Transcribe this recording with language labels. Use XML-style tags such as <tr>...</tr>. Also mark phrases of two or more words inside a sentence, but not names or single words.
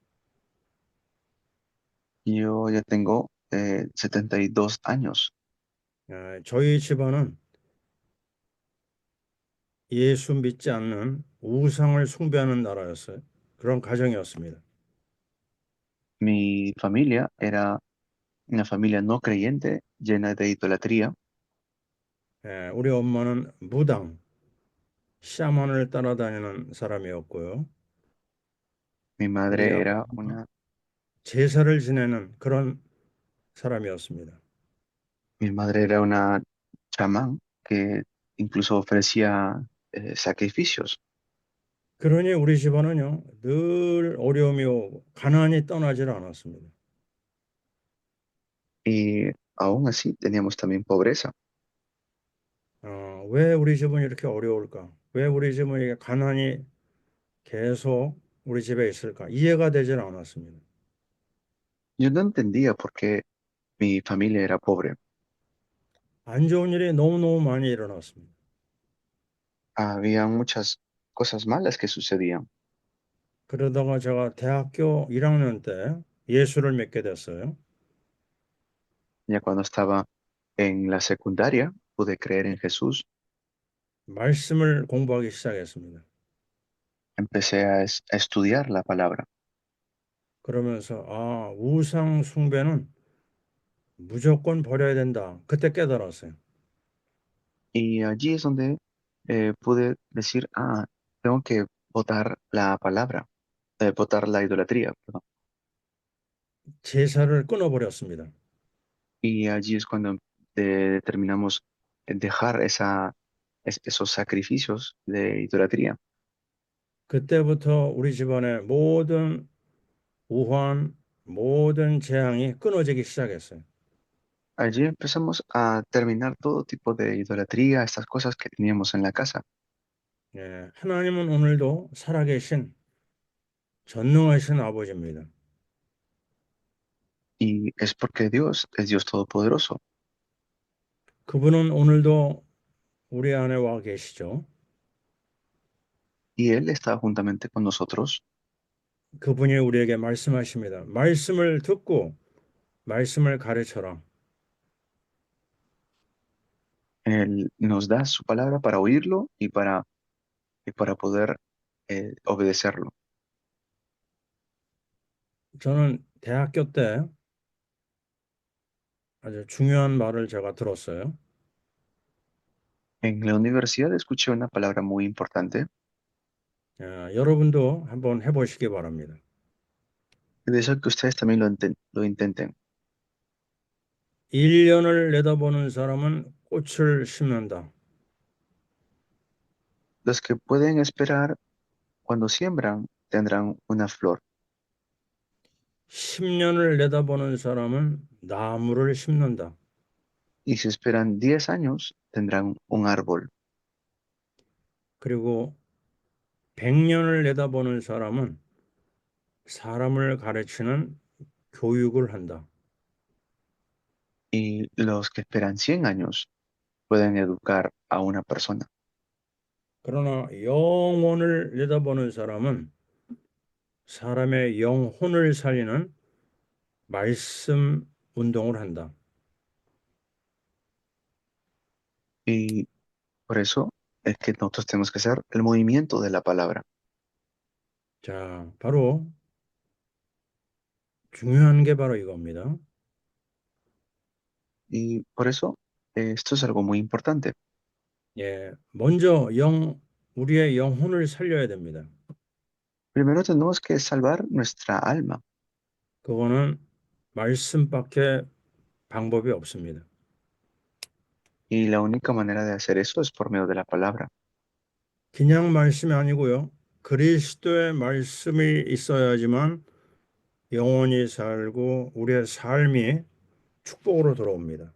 <es>Yo ya tengo 72 años.</es> <ko>저희 집안은 예수 믿지 않는 우상을 숭배하는 나라였어요. 그런 가정이었습니다.</ko> <es>Mi familia era una familia no creyente, llena de idolatría.</es> <ko>우리 엄마는 무당, 샤먼을 따라다니는 사람이었고요.</ko> <es>Mi</es> <ko>우리</ko> <es>madre era</es> <ko>아빠가</ko> <es>una,</es> <ko>제사를 지내는 그런 사람이었습니다.</ko> <es>mi madre era una chamán que incluso ofrecía sacrificios.</es> <ko>그러니 우리 집안은요, 늘 어려움이 오고 가난이 떠나질 않았습니다.</ko> <es>Y aún así teníamos también pobreza.</es> <ko>왜 우리 집은 이렇게 어려울까? 왜 우리 집은 이게 가난이 계속 우리 집에 있을까? 이해가 되질 않았습니다.</ko> <es>Yo no entendía por qué mi familia era pobre.</es> <ko>안 좋은 일이 너무너무 많이 일어났습니다.</ko> <es>Había muchas cosas malas que sucedían.</es> <ko>그러다가 제가 대학교 1학년 때 예수를 믿게 됐어요.</ko> <es>Ya cuando estaba en la secundaria, pude creer en Jesús.</es> <ko>말씀을 공부하기 시작했습니다.</ko> <es>Empecé a estudiar la palabra.</es> <ko>그러면서 우상 숭배는 무조건 버려야 된다. 그때 깨달았어요.</ko> <es>Y allí es donde pude decir, tengo que votar la palabra, votar la idolatría, perdón.</es> <ko>제사를 끊어버렸습니다.</ko> <es>Y allí es cuando determinamos dejar esos sacrificios de idolatría.</es> <ko>그때부터 우리 집안의 모든 우환, 모든 재앙이 끊어지기 시작했어요.</ko> <es>Allí empezamos a terminar todo tipo de idolatría, estas cosas que teníamos en la casa.</es> <ko>하나님은 오늘도 살아계신 전능하신 아버지입니다.</ko> <es>Y es porque Dios es Dios Todopoderoso.</es> <ko>그분은 오늘도 우리 안에 와 계시죠.</ko> <es>Y Él está juntamente con nosotros.</es> <ko>그분이 우리에게 말씀하십니다. 말씀을 듣고 말씀을 가르쳐라.</ko> <es>Él nos da su palabra para oírlo y para poder obedecerlo.</es> <ko>저는 대학교 때 아주 중요한 말을 제가 들었어요.</ko> <es>En la universidad escuché una palabra muy importante.</es> <ko>여러분도 한번 해보시기 바랍니다.</ko> <es>Y deseo que ustedes también lo intenten.</es> <ko>1년을 내다보는 사람은 꽃을 심는다.</ko> <es>Los que pueden esperar cuando siembran tendrán una flor.</es> <ko>10년을 내다보는 사람은 나무를 심는다.</ko> <es>Y si esperan 10 años, tendrán un árbol.</es> <ko>그리고 100년을 내다보는 사람은 사람을 가르치는 교육을 한다.</ko> <es>Y los que esperan 100 años pueden educar a una persona.</es> <ko>그러나 영혼을 내다보는 사람은 사람의 영혼을 살리는 말씀 운동을 한다.</ko> <es>Y por eso es que nosotros tenemos que hacer el movimiento de la palabra.</es> <ko>자, 바로 중요한 게 바로 이겁니다.</ko> <es>Y por eso esto es algo muy importante.</es> <ko>먼저 우리의 영혼을 살려야 됩니다.</ko> <es>Primero tenemos que salvar nuestra alma.</es> <ko>그거는 말씀밖에 방법이 없습니다.</ko> <es>Y la única manera de hacer eso es por medio de la palabra.</es> <ko>그냥 말씀이 아니고요. 그리스도의 말씀이 있어야지만 영혼이 살고 우리의 삶이 축복으로 돌아옵니다.</ko>